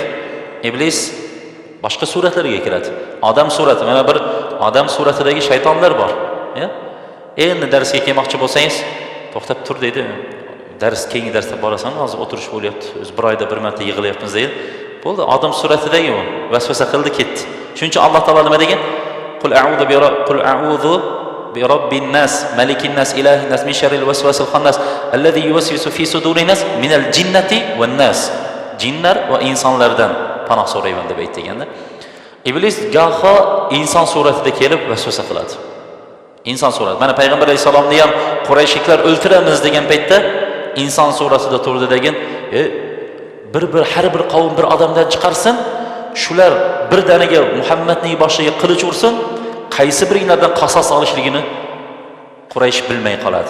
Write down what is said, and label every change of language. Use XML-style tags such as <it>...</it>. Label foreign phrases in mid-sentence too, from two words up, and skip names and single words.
<uz>Iblis boshqa suratlarga kiradi. Odam surati, mana bir odam suratidagi shaytonlar bor. Endi darsga kelmoqchi bo'lsangiz, to'xtab tur deydi. Keyingi darsda borasan, hozir o'tirish bo'lyapti. O'z bir oyda bir marta yig'ilyapmiz deydi. Bo'ldi, odam suratidagi u vasvasa qildi, ketdi. Shuning uchun Alloh taolo nima degan?</uz> <ar>قل أعوذ برب الناس، ملك الناس، إله الناس، من شر الوسواس الخناس، الذي يوسوس في صدور الناس، من الجنة والناس.</ar> <uz>Jinlar va insonlardan panoh so'rayman deb aytganda, iblis goho inson suratida kelib vasvasa qiladi. Inson surati. Mana payg'ambar alayhisalomni ham Qurayshliklar o'ltiramiz degan paytda inson suratida turdi degan, har bir qavm bir odamdan chiqarsin, shular birdaniga Muhammadning boshiga qilich ursin, qaysi biringlardan qasos olishligini Quraysh bilmay qoladi.</uz>